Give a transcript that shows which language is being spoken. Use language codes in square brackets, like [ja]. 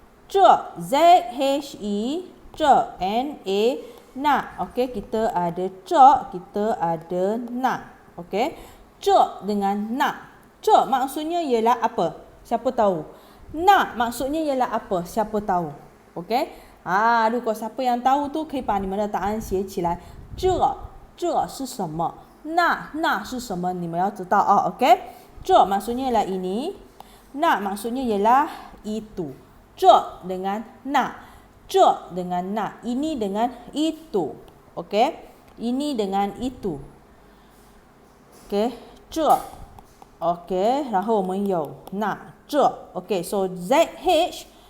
[ms] Zhe, Z-H-E, zhe, N-A, na. Okey, kita ada zhe, kita ada na. Okey, zhe dengan na. Zhe maksudnya ialah apa? Siapa tahu? Na maksudnya ialah apa? Siapa tahu? Okey. [zh] 如果 [ms] siapa yang tahu tu [zh] 可以把你们的答案写起来。这是什么？那是什么？你们要知道OK？ [ms] 这 maksudnya ialah ini, na maksudnya ialah itu. 这 dengan na, 这 dengan na, ini dengan itu. Okey? Ini dengan itu. [zh] Okey, 这 OK， 然后我们有那这 OK， so ZH